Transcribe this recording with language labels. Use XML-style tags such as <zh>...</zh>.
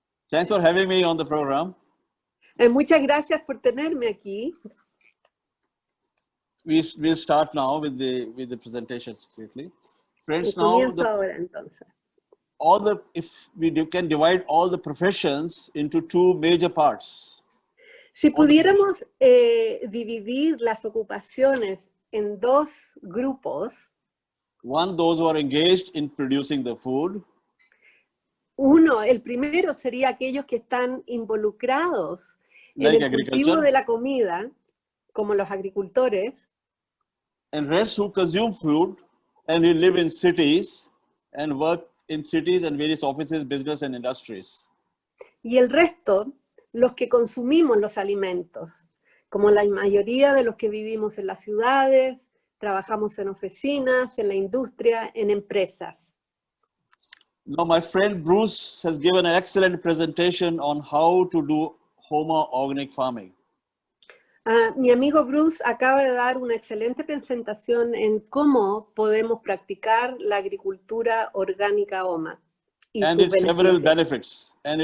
<en>Thanks for having me on the program.</en> <es>Muchas gracias por tenerme aquí.</es> <en>We'll start now with the presentations quickly. Friends, now</en> <es>Comienzo ahora, entonces.</es> <en>if we can divide all the professions into two major parts.</en> <es>Si pudiéramos dividir las ocupaciones en dos grupos,</es> <en>one, those who are engaged in producing the food.</en> <es>Uno, el primero sería aquellos que están involucrados en el cultivo de la comida, como los agricultores.</es> <en>And rest who consume food and who live in cities and work in cities and various offices, business and industries.</en> <es>Y el resto, los que consumimos los alimentos, como la mayoría de los que vivimos en las ciudades, trabajamos en oficinas, en la industria, en empresas.</es> <en>Now, my friend Bruce has given an excellent presentation on how to do Homa organic farming.</en> <es>Mi amigo Bruce acaba de dar una excelente presentación en cómo podemos practicar la agricultura orgánica Homa.</es> <en>And its several benefits.</en>